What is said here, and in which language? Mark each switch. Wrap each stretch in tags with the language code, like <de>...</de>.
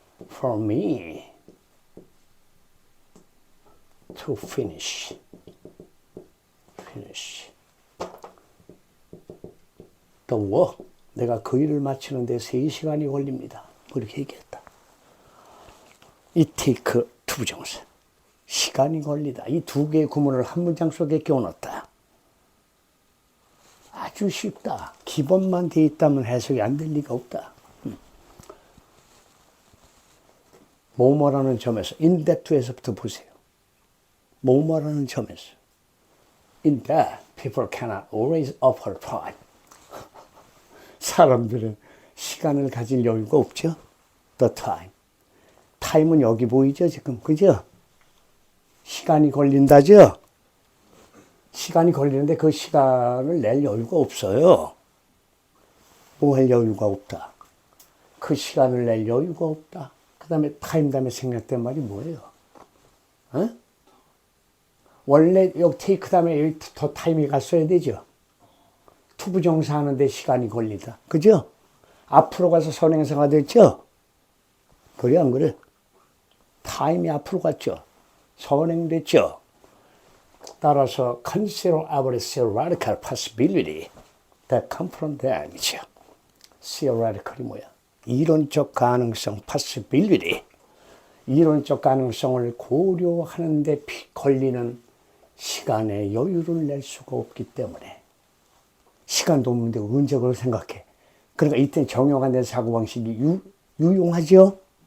<en>For me to finish. The work.</en> <ko>내가 그 일을 마치는 데 3시간이 걸립니다. 그렇게 얘기했다.</ko> <en>It take 투부정사.</en> <ko>시간이 걸리다. 이 두 개의 구문을 한 문장 속에 끼워넣었다. 아주 쉽다. 기본만 돼 있다면 해석이 안 될 리가 없다. 뭐뭐라는 점에서</ko> <en>in that</en> <ko>에서부터 보세요. 뭐뭐라는 점에서 in that</ko> <en>People cannot always offer time.</en> <ko>사람들은 시간을 가질 여유가 없죠.</ko> <en>The time.</en> <ko>타임은 여기 보이죠, 지금. 그죠? 시간이 걸린다죠? 시간이 걸리는데 그 시간을 낼 여유가 없어요. 뭐 할 여유가 없다. 그 시간을 낼 여유가 없다. 그 다음에 타임 다음에 생략된 말이 뭐예요? 어? 원래 여기 테이크 다음에 여기 더 타임이 갔어야 되죠. 투부정사 하는데 시간이 걸리다. 그죠? 앞으로 가서 선행사가 됐죠? 그래 안 그래? 타임이 앞으로 갔죠. 선행됐죠. 따라서</ko> <en>consider our theoretical possibility that come from them</en> <ko>이죠. theoretical이 뭐야? 이론적 가능성, possibility. 이론적 가능성을 고려하는데 걸리는 시간의 여유를 낼 수가 없기 때문에 시간도 없는데 언제 그걸 생각해. 그러니까 이때 정형화된 사고방식이 유용하죠?</ko>